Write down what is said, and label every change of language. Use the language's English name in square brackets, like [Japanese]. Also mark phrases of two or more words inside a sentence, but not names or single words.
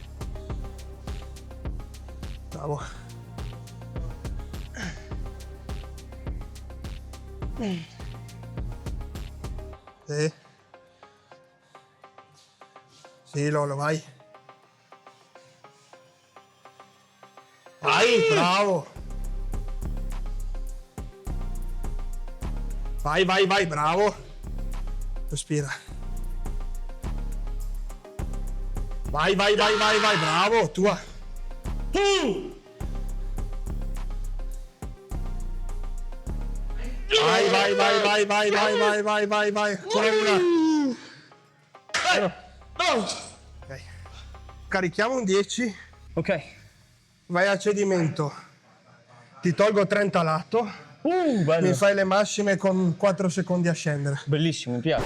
[Italian] Bravo. Sì. Sì, Lolo, vai. Vai, bravo. Vai, vai, vai, bravo. Respira. Vai, vai, vai, vai, vai, bravo, tua. Vai, vai, vai, vai, vai, vai, vai, vai, vai, vai. Ancora una. Ok. Carichiamo un 10. Ok. Vai a cedimento. Ti tolgo 30 a lato. Bello. Mi fai le massime con 4 secondi a scendere. Bellissimo, mi piace.